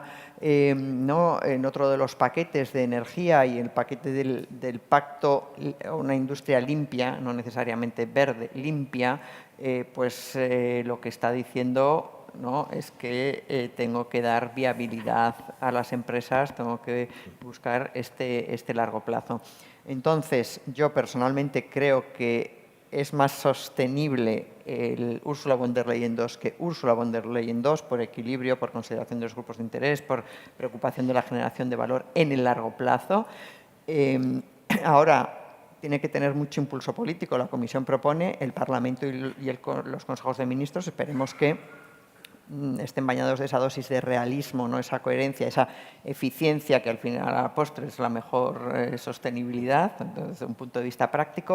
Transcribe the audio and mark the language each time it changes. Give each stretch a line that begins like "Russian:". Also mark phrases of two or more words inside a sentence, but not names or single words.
Spanish: ¿no?, en otro de los paquetes de energía y el paquete del pacto, una industria limpia, no necesariamente verde, limpia, lo que está diciendo, ¿no?, es que tengo que dar viabilidad a las empresas, tengo que buscar este largo plazo. Entonces, yo personalmente creo que es más sostenible el Ursula von der Leyen II que Ursula von der Leyen II por equilibrio, por consideración de los grupos de interés, por preocupación de la generación de valor en el largo plazo. Ahora, tiene que tener mucho impulso político. La Comisión propone, el Parlamento y los consejos de ministros, esperemos que estén bañados de esa dosis de realismo, ¿no?, esa coherencia, esa eficiencia que al final a la postre es la mejor sostenibilidad desde un punto de vista práctico.